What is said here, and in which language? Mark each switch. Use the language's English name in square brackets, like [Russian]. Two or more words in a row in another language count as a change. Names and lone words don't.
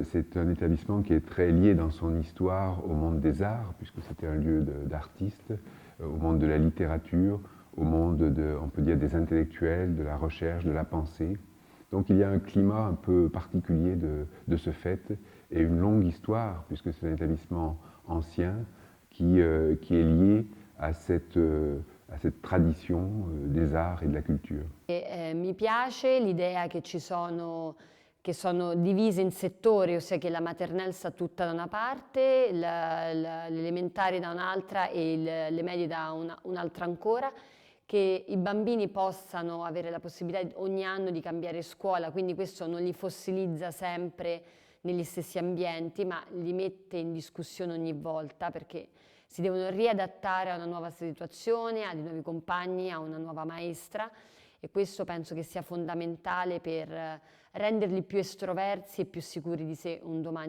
[French] C'est un établissement qui est très lié dans son histoire au monde des arts, puisque c'était un lieu d'artistes, au monde de la littérature, au monde, on peut dire, des intellectuels, de la recherche, de la pensée. Donc il y a un climat un peu particulier de ce fait, et une longue histoire, puisque c'est un établissement ancien qui est lié à cette tradition des arts et de la culture. [Italian] Mi piace l'idea che sono divise in settori, ossia che la maternelle sta tutta da una parte, l'elementare da un'altra e le medie da un'altra ancora, che i bambini possano avere la possibilità ogni anno di cambiare scuola, quindi questo non li fossilizza sempre negli stessi ambienti, ma li mette in discussione ogni volta, perché si devono riadattare a una nuova situazione, a dei nuovi compagni, a una nuova maestra, e questo penso che sia fondamentale per renderli più estroversi e più sicuri di sé un domani.